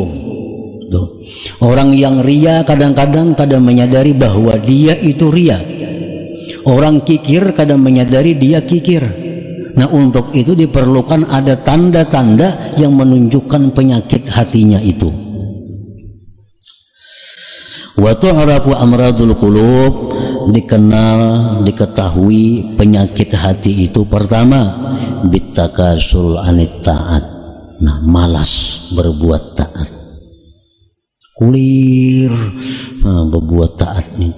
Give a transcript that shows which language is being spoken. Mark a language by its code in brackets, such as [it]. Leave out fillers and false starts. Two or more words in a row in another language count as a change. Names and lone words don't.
[id] Orang yang ria kadang-kadang kadang menyadari bahwa dia itu ria. Orang kikir kadang menyadari dia kikir. Untuk itu diperlukan ada tanda-tanda yang menunjukkan penyakit hatinya itu. [ar] Wa tu'rafu amradul qulub, [id] dikenal, diketahui penyakit hati itu pertama [ar] bitakasul anit taat. [id] Malas berbuat taat. Kulir berbuat taat itu.